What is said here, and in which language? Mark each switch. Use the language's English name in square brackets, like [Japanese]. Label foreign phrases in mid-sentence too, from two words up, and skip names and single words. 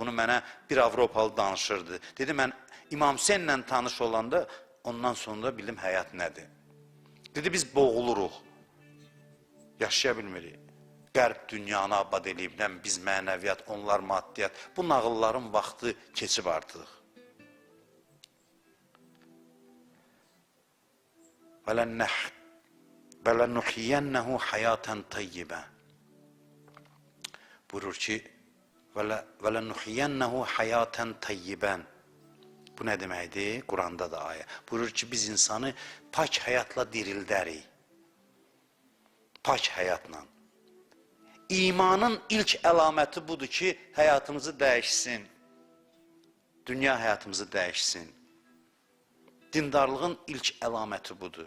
[Azerbaijani] Bunu mənə bir Avropalı danışırdı. Dedi, mən İmam Hüseynlə tanış olanda, ondan sonra bildim həyat nədir. Dedi, biz boğuluruq. Yaşaya bilmirik. Qərb dünyanı abad eləyib, biz mənəviyyat, onlar maddiyyat. Bu nağılların vaxtı keçib artıq. [Arabic] وَلَنُحْيَنَّهُ حَيَاتًا طَيِّبًا. [Azerbaijani] Buyurur ki, [Arabic] وَلَنُحْيَنَّهُ حَيَاتًا طَيِّبًا. [Azerbaijani] Bu nə deməkdir? Quranda da ayə. Buyurur ki, biz insanı pak həyatla dirildərik. Pak həyatla. İmanın ilk əlaməti budur ki, həyatımızı dəyişsin. Dünya həyatımızı dəyişsin. Dindarlığın ilk əlaməti budur.